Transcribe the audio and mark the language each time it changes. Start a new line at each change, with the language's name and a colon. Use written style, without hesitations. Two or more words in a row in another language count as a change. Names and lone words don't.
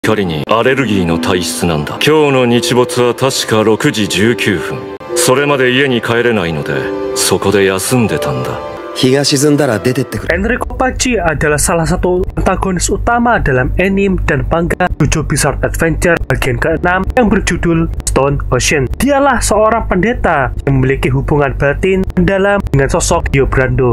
Japanese: 光にアレルギーの体質なんだ。今日の日没は確か6時19分。それまで家に帰れないので、そこで休んでたんだ。
Indonesian: Enrico Pacci adalah salah satu antagonis utama dalam anime dan manga JoJo Bizarre Adventure bagian ke-6 yang berjudul Stone Ocean. Dialah seorang pendeta yang memiliki hubungan batin mendalam dengan sosok Dio Brando.